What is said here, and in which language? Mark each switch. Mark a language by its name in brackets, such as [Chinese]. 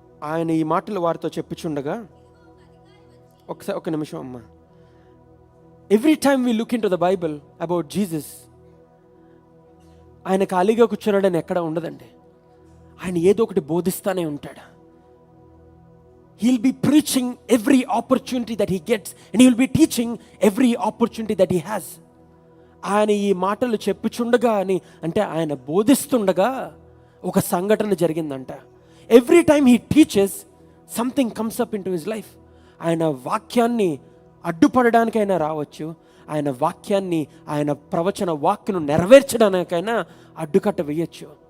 [Telugu] ఆయన ఈ మాటలు వారితో చెప్పుచుండగా, ఒక నిమిషం అమ్మా. [English] every time we look into the Bible about Jesus, [Telugu] ఆయన ఖాళీగా కూర్చున్నాడని ఎక్కడ ఉండదండి. ఆయన ఏదో ఒకటి బోధిస్తానే ఉంటాడు. [English] He'll be preaching every opportunity that he gets, and he will be teaching every opportunity that he has. [Telugu] ఆయన ఈ మాటలు చెప్పుచుండగా అని అంటే ఆయన బోధిస్తుండగా ఒక సంఘటన జరిగిందంట. [English] Every time he teaches something comes up into his life. [Telugu] ఆయన వాక్యాన్ని అడ్డుపడడానికైనా రావచ్చు, ఆయన వాక్యాన్ని, ఆయన ప్రవచన వాక్యను నెరవేర్చడానికైనా అడ్డుకట్ట వేయచ్చు.